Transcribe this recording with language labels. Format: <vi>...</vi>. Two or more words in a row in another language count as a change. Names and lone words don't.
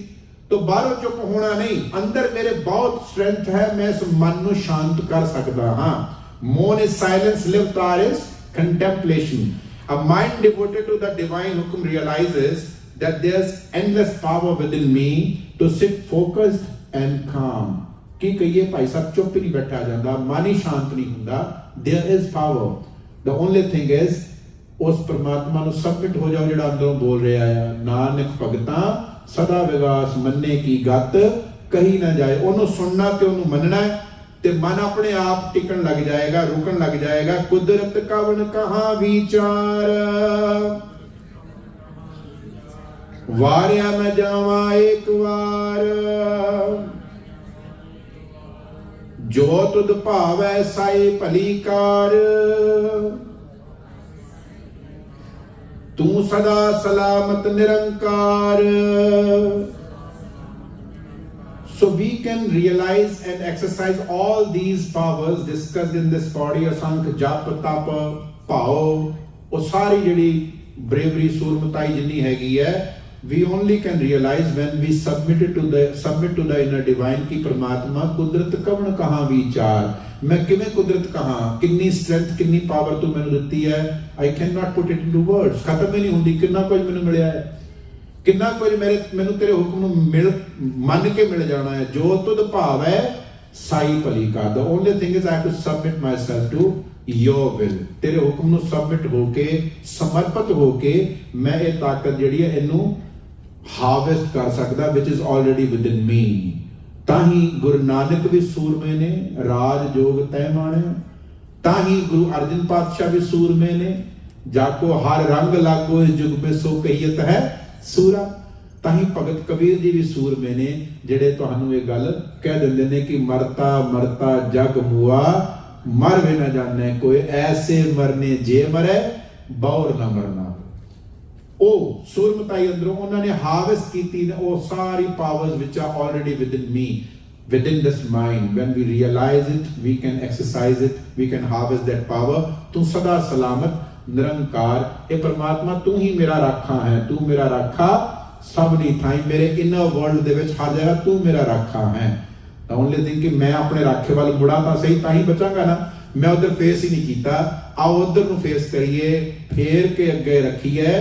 <pa>ਤੋ ਬਾਹਰੋਂ ਚੁੱਪ ਹੋਣਾ ਨਹੀਂ, ਅੰਦਰ ਮੇਰੇ ਬਹੁਤ ਸਟਰੈਂਥ ਹੈ, ਮੈਂ ਇਸ ਮਨ ਨੂੰ ਸ਼ਾਂਤ ਕਰ ਸਕਦਾ ਹਾਂ।</pa> <en>ਮੋਨ is silence, ਲਿਵਤਾਰ is contemplation। A mind devoted to the divine hukum realizes that there's endless power within me to sit focused and calm।</en> <pa>ਕੀ ਕਹੀਏ ਭਾਈ ਸਾਹਿਬ, ਚੁੱਪ ਹੀ ਨਹੀਂ ਬੈਠਾ ਜਾਂਦਾ, ਮਨ ਹੀ ਸ਼ਾਂਤ ਨਹੀਂ ਹੁੰਦਾ।</pa> <en>There is power, the only thing is</en> <pa>ਉਸ ਪਰਮਾਤਮਾ ਨੂੰ ਸਬਮਿਟ ਹੋ ਜਾਓ ਜਿਹੜਾ ਅੰਦਰੋਂ ਬੋਲ ਰਿਹਾ ਆ। ਨਾਨਕ ਭਗਤਾਂ ਸਦਾ ਵਿਗਾਸ ਮੰਨੇ ਕੀ ਗਤ ਕਹੀ ਨਾ ਜਾਏ। ਉਹਨੂੰ ਸੁਣਨਾ ਤੇ ਉਹਨੂੰ ਮੰਨਣਾ ਹੈ ਤੇ ਮਨ ਆਪਣੇ ਆਪ ਟਿਕਣ ਲੱਗ ਜਾਏਗਾ, ਰੁਕਣ ਲੱਗ ਜਾਏਗਾ। ਕੁਦਰਤ ਕਵਣ ਕਹਾ ਵਿਚਾਰ, ਵਾਰਿਆ ਮੈਂ ਜਾਵਾਂ ਇੱਕ ਵਾਰ। ਜੋ ਤੁਧ ਭਾਵੈ ਸਾਈ ਭਲੀ ਕਾਰ, ਤੂੰ ਸਦਾ ਸਲਾਮਤ ਨਿਰੰਕਾਰ।</pa> <en>So we can realize and exercise all these powers discussed in this body,</en> <pa>ਅਸੰਖ ਜਪ ਤਪ ਭਾਉ। ਉਹ ਸਾਰੀ ਜਿਹੜੀ ਬ੍ਰੇਵਰੀ ਸੂਰਮਤਾਈ ਜਿੰਨੀ ਹੈਗੀ ਹੈ,</pa> <en>we only can realize when we submit to the inner divine</en> <pa>ਕਿ ਪ੍ਰਮਾਤਮਾ ਕੁਦਰਤ ਕਵਣ ਕਹਾਂ ਵਿਚਾਰ। ਮੈਂ ਕਿਵੇਂ ਕੁਦਰਤ ਕਹਾਂ, ਕਿੰਨੀ ਸਟਰੈਂਥ ਕਿੰਨੀ ਪਾਵਰ ਤੂੰ ਮੈਨੂੰ ਦਿੱਤੀ ਹੈ।</pa> <en>I cannot put it into words,</en> <pa>ਖਤਮ ਹੀ ਨਹੀਂ ਹੁੰਦੀ। ਕਿੰਨਾ ਕੁਝ ਮੈਨੂੰ ਮਿਲਿਆ ਹੈ, ਕਿੰਨਾ ਕੁਝ ਮੈਨੂੰ ਤੇਰੇ ਹੁਕਮ ਨੂੰ ਮੰਨ ਕੇ ਮਿਲ ਜਾਣਾ ਹੈ। ਜੋ ਤੁਧ ਭਾਵ ਹੈ ਸਾਈ ਭਲੀ ਕਾਰ।</pa> <en>The only thing is I have to submit myself to your will।</en> <pa>ਤੇਰੇ ਹੁਕਮ ਨੂੰ ਸਬਮਿਟ ਹੋ ਕੇ, ਸਮਰਪਿਤ ਹੋ ਕੇ ਮੈਂ ਇਹ ਤਾਕਤ ਜਿਹੜੀ ਹੈ ਇਹਨੂੰ ਹਾਰਵੈਸਟ ਕਰ ਸਕਦਾ,</pa> <en>which is already within me।</en> <pa>ਤਾਂ ਹੀ ਗੁਰੂ ਨਾਨਕ ਵੀ ਸੂਰਮੇ ਨੇ, ਰਾਜ ਜੋਗ ਤੈ ਮਾਣਿਆ। ਤਾਂ ਹੀ ਗੁਰੂ ਅਰਜਨ ਪਾਤਸ਼ਾਹ ਵੀ ਸੂਰਮੇ ਨੇ, ਜਾਕੋ ਹਰ ਰੰਗ ਲਾਗੋ ਇਸ ਜੁਗ ਮੇ ਸੋ ਕਹੀਤ ਹੈ ਸੂਰਾ। ਤਾਂ ਹੀ ਭਗਤ ਕਬੀਰ ਜੀ ਵੀ ਸੂਰਮੇ ਨੇ, ਜਿਹੜੇ ਤੁਹਾਨੂੰ ਇਹ ਗੱਲ ਕਹਿ ਦਿੰਦੇ ਨੇ ਕਿ ਮਰਤਾ ਮਰਤਾ ਜਗ ਮੁਆ, ਮਰ ਵੀ ਨਾ ਜਾਣੇ ਕੋਈ, ਐਸੇ ਮਰਨੇ ਜੇ ਮਰੇ ਬੌਰ ਨਾ ਮਰਨਾ। ਉਹ ਸੂਰਮਤਾਈ ਅੰਦਰੋਂ ਉਹਨਾਂ ਨੇ ਹਾਰਵੈਸਟ ਕੀਤੀ ਨੇ ਉਹ ਸਾਰੀ ਪਾਵਰਸ</pa> <en>which are already within me, within this mind। when we realize it, we can exercise it, we can harvest that power।</en> <pa>ਤੂੰ ਸਦਾ ਸਲਾਮਤ ਨਿਰੰਕਾਰ। ਇਹ ਪਰਮਾਤਮਾ ਤੂੰ ਹੀ ਮੇਰਾ ਰਾਖਾ ਹੈ, ਤੂੰ ਮੇਰਾ ਰਾਖਾ ਸਭ ਦੀ ਥਾਈ, ਮੇਰੇ</pa> <en>inner world</en> <pa>ਦੇ ਵਿੱਚ ਹਰ ਜਗ੍ਹਾ ਤੂੰ ਮੇਰਾ ਰਾਖਾ ਹੈ। ਤਾਂ</pa> <en>only thing</en> <pa>ਕਿ ਮੈਂ ਆਪਣੇ ਰਾਖੇ ਵੱਲ ਮੁੜਾਂ ਤਾਂ ਸਹੀ, ਤਾਂ ਹੀ ਬਚਾਂਗਾ ਨਾ। ਮੈਂ ਉਧਰ ਫੇਸ ਹੀ ਨਹੀਂ ਕੀਤਾ, ਆਓ ਉਧਰ ਨੂੰ ਫੇਸ ਕਰੀਏ, ਫੇਰ ਕੇ ਅੱਗੇ ਰੱਖੀਏ।</pa>